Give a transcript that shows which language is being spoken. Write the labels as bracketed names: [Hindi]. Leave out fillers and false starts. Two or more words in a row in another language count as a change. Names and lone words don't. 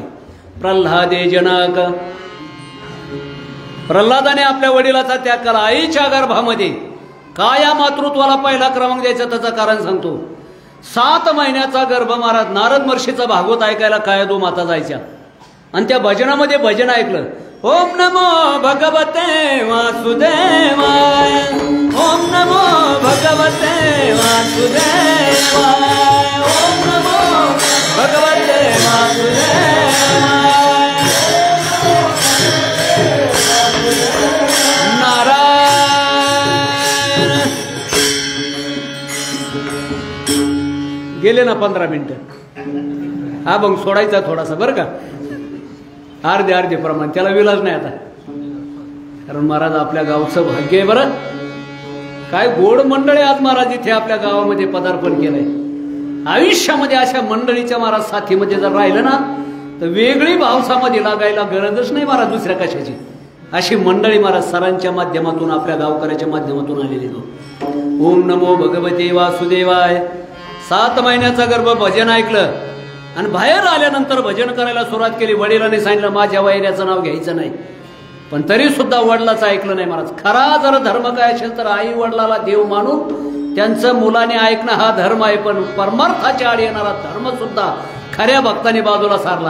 [Marathi] प्रल्हादे जनक, प्रल्हादाने आपल्या वडिलाचा त्याग केला आईच्या गर्भामध्ये। का या मातृत्वाला पहिला क्रमांक द्यायचा त्याचं कारण सांगतो। 7 महिन्याचा गर्भ महाराज नारद महर्षीचा भागवत ऐकायला कायदो माता जायच्या आणि त्या भजनामध्ये भजन ऐकलं, [Sanskrit] ओम नमो भगवते वासुदेवाय, ओम नमो भगवते वासुदेवाय, ओम नमो भगवते वासुदेवाय। [Marathi] नारायण। गेले ना 15 मिनिटं, हा मग सोडायचा थोडासा बरं का, अर्धे प्रमाण, त्याला विलाज नाही आता। कारण महाराज आपल्या गावचं भाग्य आहे बरं, काय गोड मंडळी आज महाराज इथे आपल्या गावामध्ये पदार्पण केलंय। आयुष्यामध्ये अशा मंडळीच्या महाराज साथीमध्ये जर राहिलं ना तर वेगळी भावसामध्ये लागायला गरजच नाही महाराज दुसऱ्या कशाची। अशी मंडळी महाराज सरांच्या माध्यमातून आपल्या गावकऱ्याच्या माध्यमातून आलेली। [Sanskrit] ओम नमो भगवते वासुदेवाय। [Marathi] 7 महिन्याचा गर्भ भजन ऐकलं आणि बाहेर आल्यानंतर भजन करायला सुरुवात केली। वडिलांनी सांगितलं माझ्या वैऱ्याचं नाव घ्यायचं नाही, पण तरी सुद्धा वडिलाचं ऐकलं नाही महाराज। खरा जर धर्म काय असेल तर आई वडिलाला देव मानून त्यांचं मुलाने ऐकणं हा धर्म आहे, पण परमार्थाच्या आड येणारा धर्म सुद्धा खऱ्या भक्ताने बाजूला सारला।